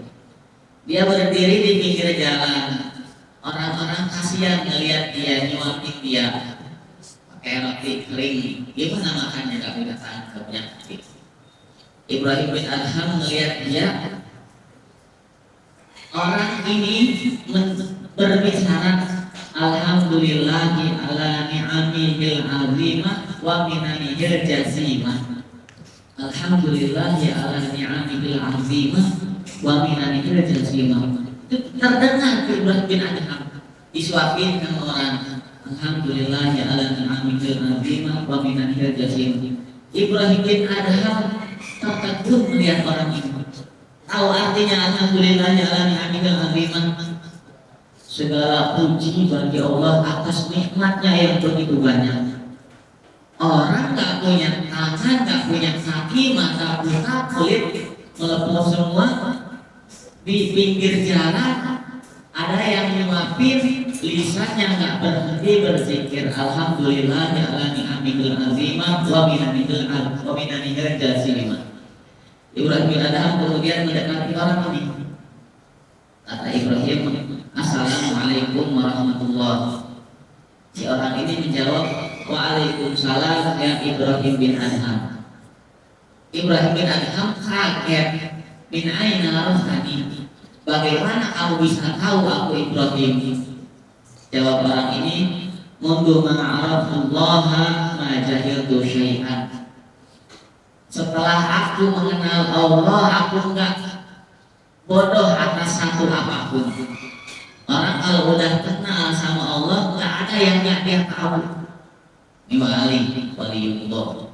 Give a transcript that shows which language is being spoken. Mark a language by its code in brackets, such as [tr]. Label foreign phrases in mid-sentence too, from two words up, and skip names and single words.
[id] Dia berdiri di pinggir jalan, orang-orang kasihan ngelihat dia, nyuapin dia pakai roti kering. Gimana makannya? Gak bisa tahan penyakit. Ibrahim bin Adham ngelihat dia, orang ini berbicara, [ar] الحمد لله على نعمه العظيمة ومننه الجزيلة. الحمد لله على نعمه العظيمة ومننه الجزيلة. [id] Terdengar Ibrahim bin Adham disuapin sama orang, [ar] الحمد لله على نعمه العظيمة ومننه الجزيلة. [id] Ibrahim bin Adham terkagum melihat orang ini. Tahu artinya [ar] الحمد لله على نعمه العظيمة? [id] Segala puji bagi Allah atas nikmatnya yang begitu banyak. Orang gak punya tangan, gak punya kaki, mata buta, kulit melepuh semua. Di pinggir jalan ada yang nyuapin, lisannya gak berhenti berzikir [ar] الحمد لله على نعمه العظيمة ومننه الجزيلة. [id] Ibrahim bin Adham kemudian mendekati orang ini. Kata Ibrahim, [ar] السلام عليكم ورحمة الله. [id] Si orang ini menjawab, [ar] وعليكم السلام يا إبراهيم بن أدهم. [id] Ibrahim bin Adham kaget, [ar] من أين عرفني, [id] bagaimana kamu bisa tahu aku Ibrahim? [ar] Jawab orang ini, منذ عرفت الله ما جهلت شيئا. [id] Setelah aku mengenal Allah, aku enggak bodoh atas satu apapun. Orang kalau udah kenal sama Allah, nggak ada yang nggak dia tahu. Ini waliullah.